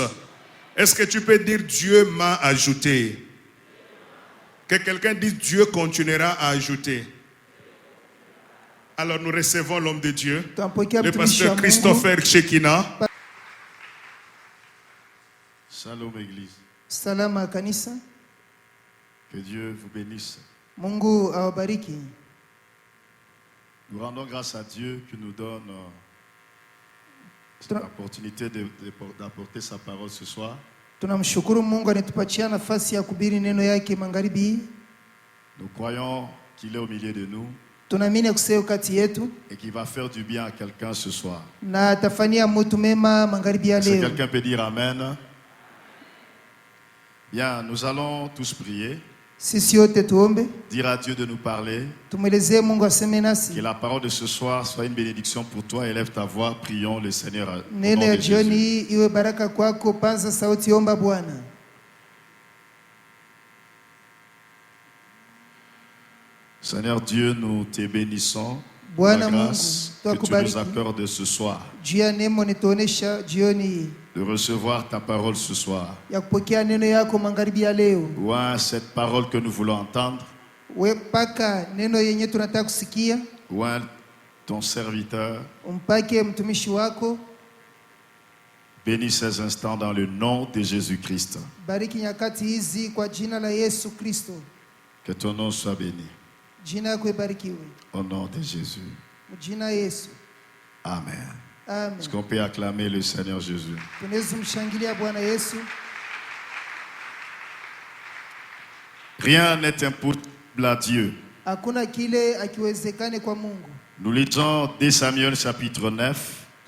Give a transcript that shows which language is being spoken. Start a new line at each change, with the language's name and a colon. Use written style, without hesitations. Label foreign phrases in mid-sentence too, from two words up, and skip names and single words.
French: Est-ce que tu peux dire Dieu m'a ajouté? Que quelqu'un dise Dieu continuera à ajouter. Alors nous recevons l'homme de Dieu, le pasteur Christopher Shekina. Shalom Église.
Swahili: Salama kanisa.
French: Que Dieu vous bénisse.
Swahili: Mungu awabariki.
French: Nous rendons grâce à Dieu qui nous donne l'opportunité d'apporter sa parole ce soir.
Swahili: Tunamshukuru Mungu anatupatia nafasi ya kuhubiri neno yake magharibi.
French: Nous croyons qu'il est au milieu de nous.
Swahili: Tunaamini kusema kati yetu.
French: Et qu'il va faire du bien à quelqu'un ce soir.
Swahili: Na atafanyia mtu mema magharibi ya leo.
French: Est-ce que quelqu'un peut dire amen? Bien, nous allons tous prier.
Swahili: Sisi wote tuombe.
French: Dire à Dieu de nous parler.
Swahili: Tumwelezee Mungu aseme nasi.
French: Que la parole de ce soir soit une bénédiction pour toi. Élève ta voix, prions le Seigneur.
Swahili: Neno ya jioni iwe baraka kwako, panza sauti, omba Bwana.
French: Seigneur Dieu, nous te bénissons.
Swahili: Bwana
French: La
Swahili: Mungu,
French: grâce que tu nous accordes ce soir.
Swahili: Juu ya neema unatuonesha jioni.
French: De recevoir ta parole ce soir.
Swahili: Ya kupokea neno yako magharibi ya leo.
French: Ouin cette parole que nous voulons entendre.
Swahili: Wepaka neno yenye tunataka kusikia.
French: Ouin ton serviteur.
Swahili: Umpake mtumishi wako.
French: Bénis ces instants dans le nom de Jésus-Christ.
Swahili: Bariki nyakati hizi kwa jina la Yesu Kristo.
French: Que ton nom soit béni.
Swahili: Jina lako libarikiwe.
French: Au nom de Jésus.
Swahili: Jina Yesu.
French: Amen. Amen. Est-ce qu'on peut acclamer le Seigneur Jésus? Rien n'est impossible à Dieu. Nous lisons 2 Samuel chapitre 9.